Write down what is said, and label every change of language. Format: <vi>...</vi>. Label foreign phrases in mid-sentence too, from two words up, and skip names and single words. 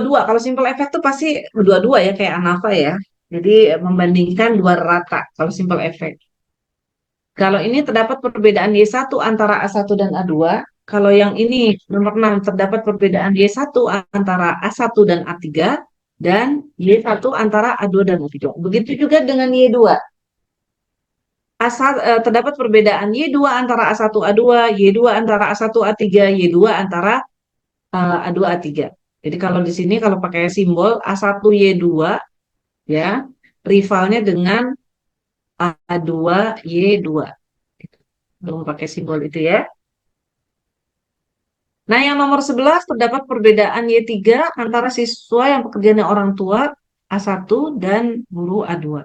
<id>Kalau</id> <en>simple effect</en> <id>tuh pasti dua-dua ya, kayak ANAVA ya. Jadi membandingkan dua rata kalau</id> <en>simple effect.</en> <id>Kalau ini terdapat perbedaan Y1 antara A1 dan A2. Kalau yang ini nomor 6 terdapat perbedaan Y1 antara A1 dan A3 dan Y1 antara A2 dan A3. Begitu juga dengan Y2. Terdapat perbedaan Y2 antara A1 A2, Y2 antara A1 A3, Y2 antara A2 A3. Jadi kalau di sini kalau pakai simbol A1 Y2 ya, rivalnya dengan A2 Y2. Belum pakai simbol itu ya. Nah, yang nomor 11 terdapat perbedaan Y3 antara siswa yang pekerjaannya orang tua A1 dan guru A2.</id>